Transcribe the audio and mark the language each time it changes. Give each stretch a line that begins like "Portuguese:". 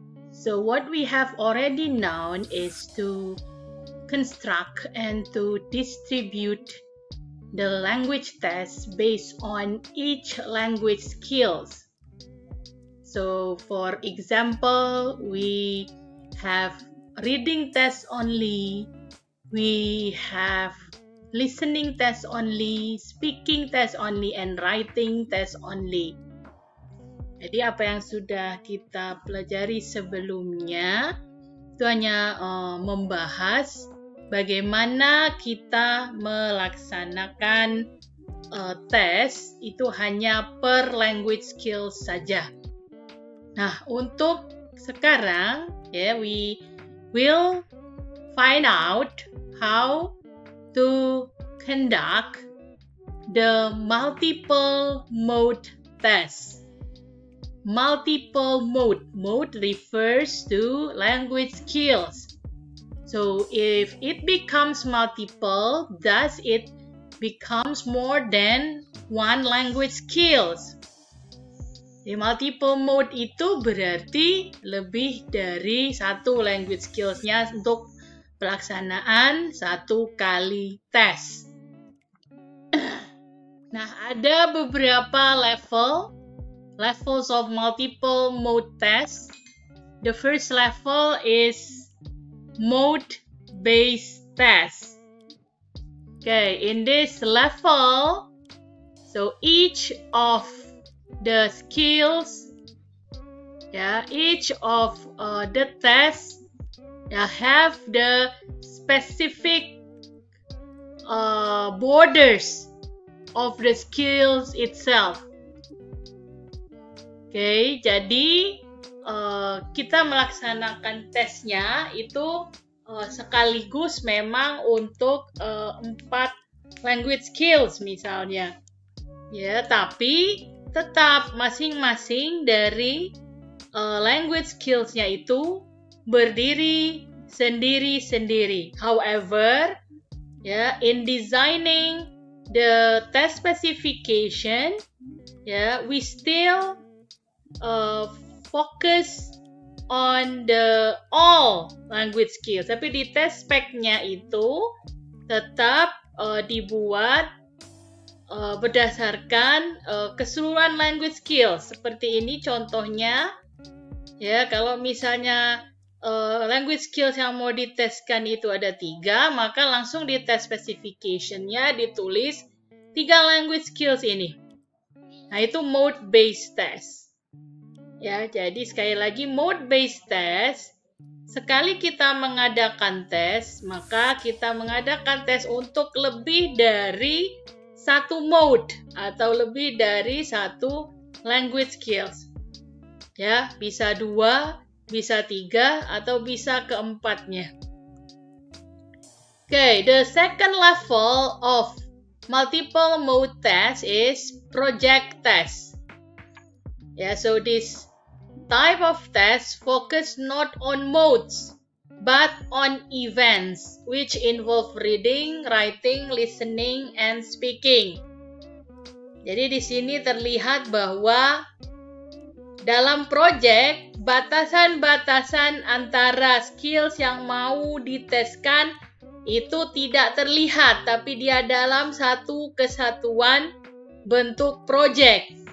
English: So what we have already known is to construct and to distribute the language tests based on each language skills. So for example, we have reading test only, we have listening test only, speaking test only, and writing test only.
Indonesian: Jadi apa yang sudah kita pelajari sebelumnya itu hanya membahas bagaimana kita melaksanakan tes itu hanya per language skills saja. Nah, untuk sekarang
English: we will find out how to conduct the multiple mode test. Multiple mode refers to language skills. So if it becomes multiple, thus it becomes more than one language skills.
Indonesian: Di multiple mode itu berarti lebih dari satu language skills-nya untuk pelaksanaan satu kali tes. Nah, ada beberapa
English: levels of multiple mode test. The first level is mode-based test. Okay, in this level, so each of the skills, each of the tests have the specific borders of the skills itself.
Indonesian: Oke, jadi kita melaksanakan tesnya itu sekaligus memang untuk 4 language skills misalnya. Ya, tapi tetap masing-masing dari language skills-nya itu berdiri sendiri-sendiri.
English: However, in designing the test specification, we still focus on the all language skills.
Indonesian: Tapi di test spec-nya itu tetap dibuat berdasarkan keseluruhan language skills. Seperti ini contohnya, kalau misalnya language skills yang mau diteskan itu ada 3, maka langsung di test specification-nya ditulis 3 language skills ini. Nah, itu mode-based test. Jadi sekali lagi mode-based test, sekali kita mengadakan tes, maka kita mengadakan tes untuk lebih dari satu mode atau lebih dari satu language skills. Bisa 2, bisa 3, atau bisa keempatnya.
English: Okay, the second level of multiple mode test is project test. So this type of test focus not on modes, but on events which involve reading, writing, listening, and speaking.
Indonesian: Jadi di sini terlihat bahwa dalam project, batasan-batasan antara skills yang mau diteskan itu tidak terlihat, tapi dia dalam satu kesatuan bentuk project.